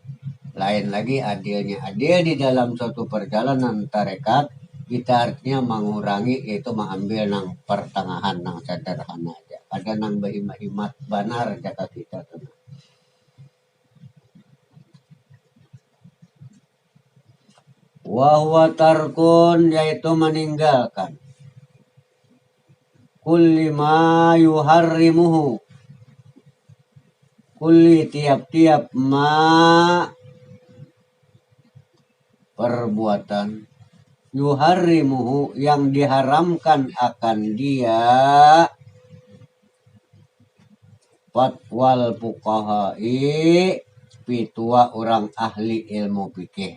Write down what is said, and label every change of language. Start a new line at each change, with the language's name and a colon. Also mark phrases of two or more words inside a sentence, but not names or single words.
Banjar: Lain lagi adilnya adil di dalam suatu perjalanan tarekat kita artinya mengurangi yaitu mengambil nang pertengahan nang sederhana aja. Ada nang berhimat benar jaka kita tuh.
Arabic: Wahwa tarkun
Banjar: yaitu meninggalkan
Arabic: kulli ma yuharrimuhu
Banjar: kulli tiap-tiap ma perbuatan yuharrimuhu yang diharamkan akan dia
Arabic: fatwal fuqahai
Banjar: pitua orang ahli ilmu fikih.